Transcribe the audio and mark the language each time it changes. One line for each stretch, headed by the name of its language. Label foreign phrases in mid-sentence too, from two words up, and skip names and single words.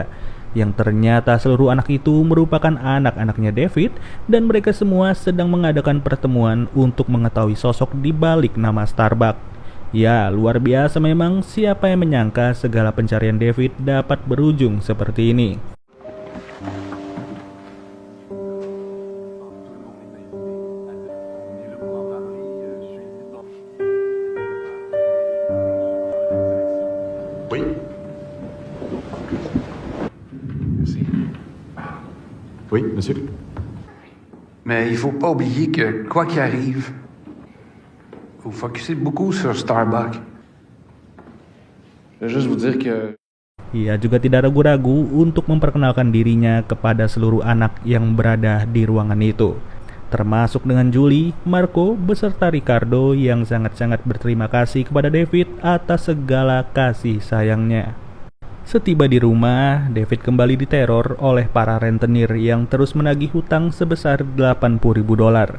Indonesian: Yang ternyata seluruh anak itu merupakan anak-anaknya David dan mereka semua sedang mengadakan pertemuan untuk mengetahui sosok di balik nama Starbucks. Ya, luar biasa memang, siapa yang menyangka segala pencarian David dapat berujung seperti ini.
French: Oui. Merci. Oui, monsieur. Mais il faut pas oublier que, quoi qu'il arrive, vous focussez beaucoup sur Starbucks. Je vais juste vous dire que...
Indonesian: Ia juga tidak ragu-ragu untuk memperkenalkan dirinya kepada seluruh anak yang berada di ruangan itu. Termasuk dengan Julie, Marco, beserta Ricardo yang sangat-sangat berterima kasih kepada David atas segala kasih sayangnya. Setiba di rumah, David kembali diteror oleh para rentenir yang terus menagih hutang sebesar $80.000.